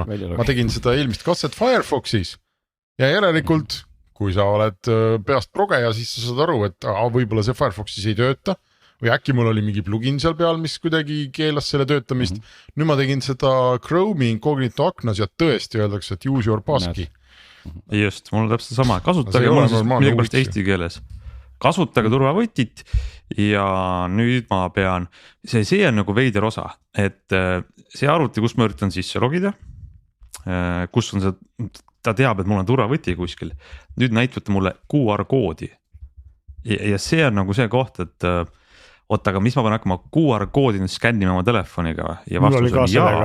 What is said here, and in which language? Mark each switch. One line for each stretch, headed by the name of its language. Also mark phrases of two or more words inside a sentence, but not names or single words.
Estonian: Ma tegin seda eelmist katset Firefoxis ja järelikult kui sa oled peast progeja, siis sa saad aru, et võib-olla see Firefoxis ei tööta või äkki mul oli mingi plugin seal peal, mis kuidagi keelas selle töötamist. Nüüd ma tegin seda Chrome'i incognito aknas ja tõesti öeldakse, et
English: use your passkey.
Estonian: Just, mul on täpselt sama, kasutage mul siis millegipärast eesti keeles. Kasutage turvavõtit ja nüüd ma pean, see on nagu veider osa, et see arvuti, kus ma üritan sisse logida, kus on see ta teab, et mul on turvavõti kuskil, nüüd näitate mulle QR koodi ja see on nagu see koht, et oota, aga mis ma pean hakkama QR koodi nüüd skännima oma telefoniga ja vastus on jaa.